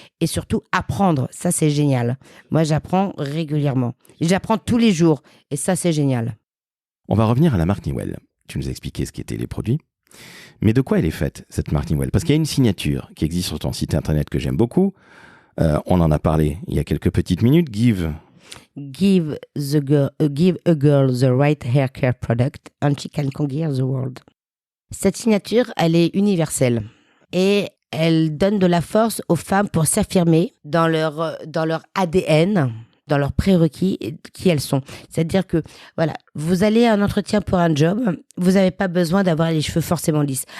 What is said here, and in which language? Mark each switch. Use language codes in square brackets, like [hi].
[fr] Et surtout, apprendre. Ça, c'est génial. Moi, j'apprends régulièrement. J'apprends tous les jours. Et ça, c'est génial. On va revenir à la marque Newell. Tu nous as expliqué ce qu'étaient les produits. Mais de quoi elle est faite, cette marque Newell? Parce qu'il y a une signature qui existe sur ton site internet que j'aime beaucoup. On en a parlé il y a quelques petites minutes. [en] Give a girl the right hair care product and she can conquer the world. [fr] Cette signature, elle est universelle. Et elle donne de la force aux femmes pour s'affirmer dans leur ADN, dans leurs prérequis, qui elles sont. C'est-à-dire que, voilà, vous allez à un entretien pour un job, vous n'avez pas besoin d'avoir les cheveux forcément lisses.